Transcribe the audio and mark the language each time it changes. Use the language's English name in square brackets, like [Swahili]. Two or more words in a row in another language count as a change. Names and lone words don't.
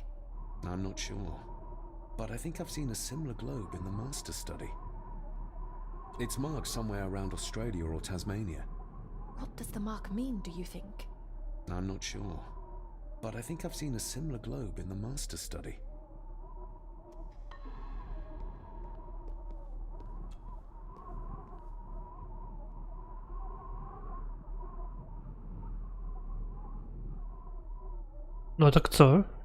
[English] I'm not sure, but I think I've seen a similar globe in the Master Study. It's marked somewhere around Australia or Tasmania. What does the mark mean, do you think? I'm not sure, but I think I've seen a similar globe in the master study. [Czech] No tak co?